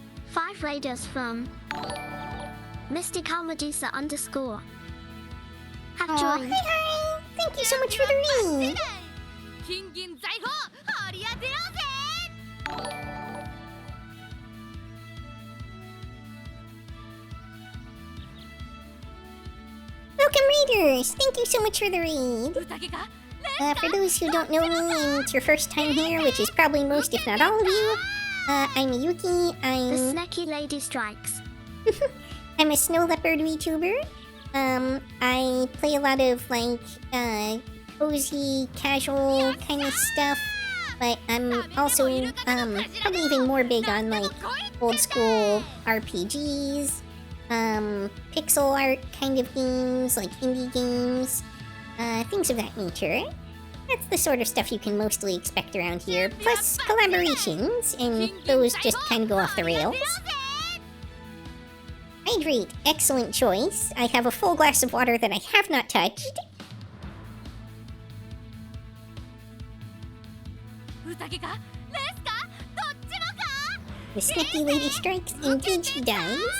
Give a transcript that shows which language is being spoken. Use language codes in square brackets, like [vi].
[en] Five raiders from Mystic Medusa _ have Aw, joined. hi! Thank you so much for the read! [ja] 金銀財宝掘り当てようぜ [en] Welcome, readers! Thank you so much for the read! [ja] 宴か [en] For those who don't know me and it's your first time here, which is probably most if not all of you, I'm Yuki. The I'm snacky lady strikes. I'm a snow leopard VTuber. I play a lot of like cozy, casual kind of stuff, but I'm also probably even more big on like old school RPGs, pixel art kind of games, like indie games, things of that nature. That's the sort of stuff you can mostly expect around here, plus collaborations, and those just kind of go off the rails. Hydrate, excellent choice. I have a full glass of water that I have not touched. [ja] 宴かレースかどっちもか [en] The snacky lady strikes, indeed she does.